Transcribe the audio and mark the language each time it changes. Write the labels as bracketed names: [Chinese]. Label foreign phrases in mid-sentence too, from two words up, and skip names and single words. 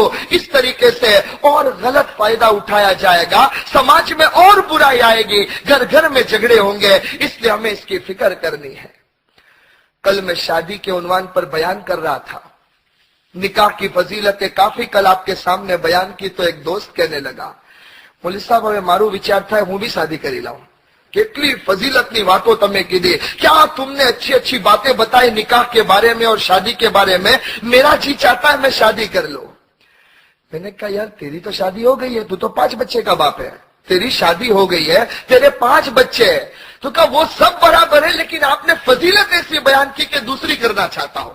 [Urdu] اس طریقے سے اور غلط فائدہ اٹھایا جائے گا, سماج میں اور برائی آئے گی, گھر گھر میں جھگڑے ہوں گے. اس لیے ہمیں اس کی فکر کرنی ہے. کل میں شادی کے عنوان پر بیان کر رہا تھا, نکاح کی فضیلتیں کافی کل آپ کے سامنے بیان کی, تو ایک دوست کہنے لگا, مولوی صاحب ہمیں [Gujarati] મારો વિચાર થાય હું [Urdu] بھی شادی [Gujarati] કરી લાઉં. કેટલી ફજીલતની વાતો તમે કીધી, [Urdu] کیا تم نے اچھی اچھی باتیں بتائی نکاح کے بارے میں اور شادی کے بارے میں. میرا جی چاہتا ہے میں شادی کر لوں. میں نے کہا یار تیری تو شادی ہو گئی ہے, تو 5 بچے کا باپ ہے, تیری شادی ہو گئی ہے, تیرے 5 بچے ہیں. تو کہا وہ سب برابر ہے, لیکن آپ نے فضیلت ایسی بیان کی کہ دوسری کرنا چاہتا ہوں.